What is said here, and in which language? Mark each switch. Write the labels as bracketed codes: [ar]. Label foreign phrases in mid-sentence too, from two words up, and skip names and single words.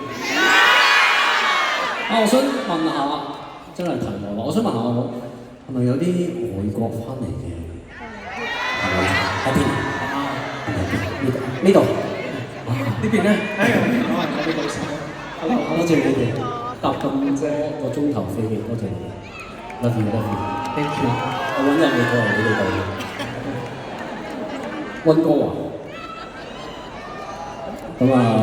[yue] 我想問下，真係題外話，我想問下我係咪有啲外國翻嚟嘅朋友？喺邊？呢度。呢邊咧？哎呀，我係我哋老師。多謝你哋搭咁多個鐘頭飛機，多謝你哋。 [en] Love you, love you. Thank you。 [yue] 我揾日你過嚟你哋度。溫哥華。咁啊，